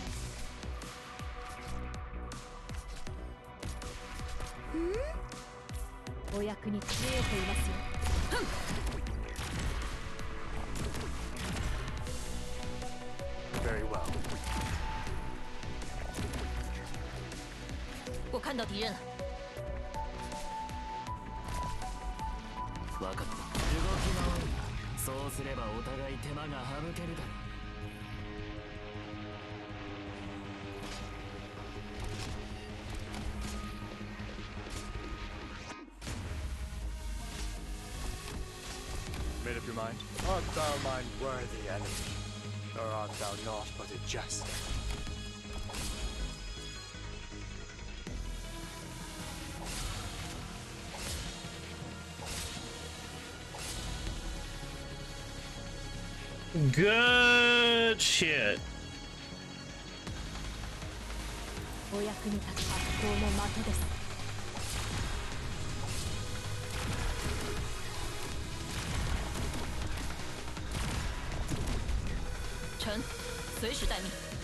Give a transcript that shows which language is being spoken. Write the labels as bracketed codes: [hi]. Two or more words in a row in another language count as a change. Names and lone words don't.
[ja] お役に立てていますよ。 [en] Very well. [zh] 我看到敌人了。 [ja] 分かった。動き回る。そうすればお互い手間が省けるだろう。 [en] Made up your mind? Art thou mine worthy enemy, or art thou naught but a jest? Good shit. [ja] お役に立つ発光の的です。 [zh] 臣，随时待命。